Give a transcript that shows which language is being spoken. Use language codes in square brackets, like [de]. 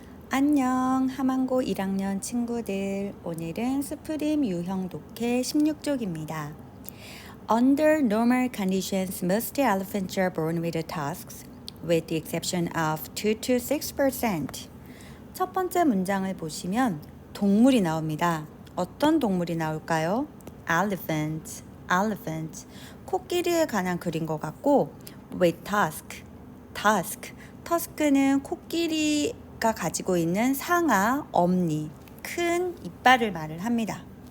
[ko] 안녕, 하만고 1학년 친구들. 오늘은 스프림 유형 독해 16쪽입니다. [en] Under normal conditions, most elephants are born with tusks, with the exception of 2 to 6%. [ko] 첫 번째 문장을 보시면 동물이 나옵니다. 어떤 동물이 나올까요? Elephant, elephant. 코끼리에 관한 글인 것 같고, with tusk, tusk. 터스크는 코끼리가 가지고 있는 상아, 엄니, 큰 이빨을 말을 합니다.